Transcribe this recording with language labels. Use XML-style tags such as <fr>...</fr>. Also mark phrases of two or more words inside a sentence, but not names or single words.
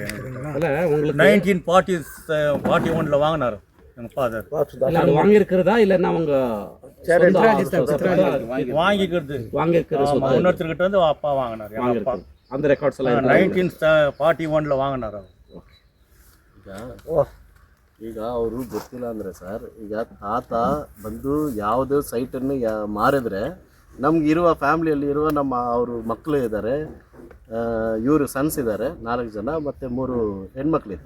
<ta>எங்களுக்கு 1941 வாங்கினார் எங்கள் ஃபாதர். வாங்கியிருக்கிறதா இல்லைன்னா அவங்க வாங்கிக்கிறது இன்னொருத்தர்கிட்ட வந்து அப்பா வாங்கினார். எங்கள் அப்பா அந்த ரெக்கார்ட்ஸ் எல்லாம் 1941 வாங்கினார் ಅವರು.</ta> <kn>ಈಗ ಅವರು ಗೊತ್ತಿಲ್ಲ ಅಂದರೆ ಸರ್, ಈಗ ತಾತ ಬಂದು ಯಾವುದೋ ಸೈಟನ್ನು ಮಾರಿದ್ರೆ ನಮಗಿರುವ ಫ್ಯಾಮ್ಲಿಯಲ್ಲಿ ನಮ್ಮ ಅವರು ಮಕ್ಕಳು ಇದ್ದಾರೆ, ಇವರು ಸನ್ಸ್ ಇದ್ದಾರೆ 4 ಜನ, ಮತ್ತು 3 ಹೆಣ್ಮಕ್ಳಿದ್ದಾರೆ.</kn>